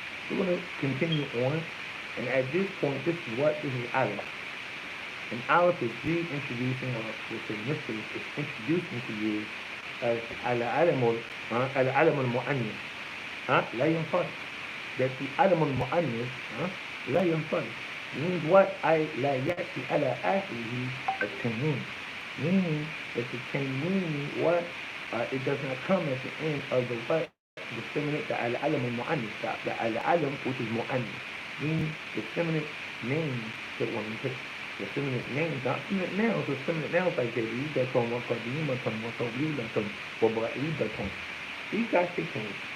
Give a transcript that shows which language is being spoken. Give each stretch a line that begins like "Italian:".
English: We're going to continue on, and at this point, this is what? This is Aleph. And Aleph is reintroducing, or we'll say Mr. is introducing to you as Al-Alam al-Mu'annis.
Arabic: لا ينفرد.
English: That the Alam al-Mu'annis
Arabic: لا ينفرد.
English: Means what?
Arabic: لا يأتي على آخره التنوين.
English: Meaning that the tanween, what? It does not come at the end of the what? The feminine, the al-alam al-mu'annis, the al-alam, which is mu'annis, meaning the feminine names that women take. The feminine names, not feminine nouns, the feminine nouns like jadidatun, wa qadimatun, wa tawilatun, wa ba'idatun. These guys take names.